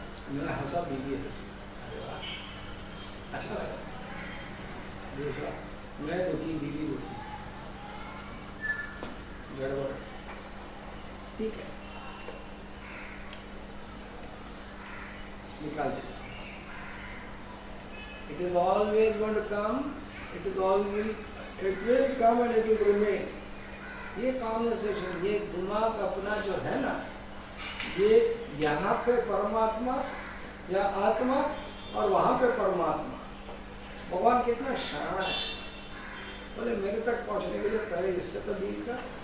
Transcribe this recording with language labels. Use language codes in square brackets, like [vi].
[hi] मैंने हंसा, बीवी हंसी, अरे वाह अच्छा लगा। दूसरा, मैं दुखी, बीवी दुखी, गड़बड़, ठीक है, निकाल दे। [en] It is always going to come, it will come and it will remain. [hi] ये कॉन्वर्सेशन, ये दिमाग अपना जो है ना, ये यहाँ पे परमात्मा या आत्मा और वहां पे परमात्मा, भगवान कितना शान है, बोले मेरे तक पहुंचने के लिए पहले इससे तो डील कर।